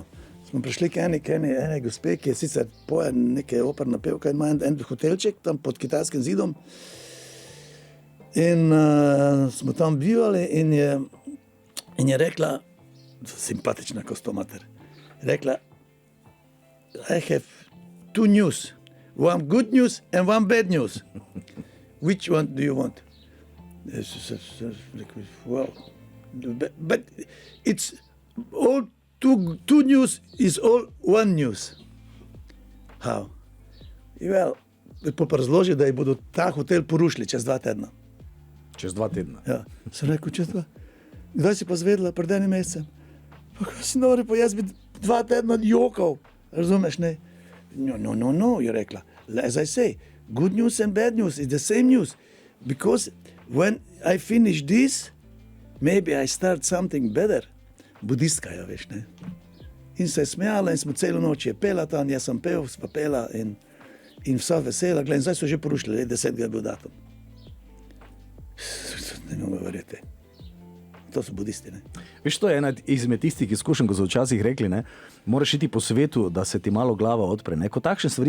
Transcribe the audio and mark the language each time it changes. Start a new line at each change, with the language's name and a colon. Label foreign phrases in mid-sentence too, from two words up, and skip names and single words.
Slovenian: Smo prišli k ene gospe, ki je sicer poje neke operna pevka in ima en hotelček tam pod kitajskim zidom. In smo tam bivali in je rekla, simpatična kostomater, rekla,
English: I have 2 news, one good news and one bad news. Which one do you want? Well, but it's all two news is all one news. How? Well,
Slovenian: pa razloži, da ji bodo ta hotel porušili čez 2 tedna. Čez 2 tedna? Ja. Sem rekel, čez 2. Kdaj si pa zvedela, pred enim mesecem? Pa kaj si nori, pa jaz bi 2 tedna jokal. Razumeš, ne? No, je rekla.
English: As I say, good news and bad news is the same news. Because when I finish this, maybe I start something better.
Slovenian: Budistka je, veš, ne. In se je smejala in smo celo noč je pela tam, jaz sem pel, sva pela in vsa vesela. Glej, zdaj so že porušili, 10. je bil datum. Ne mogo verjeti. To so budisti, ne. Veš, to je ena izmed tistih izkušenj, ko so včasih rekli, ne, moraš iti po svetu, da se ti malo glava odpre.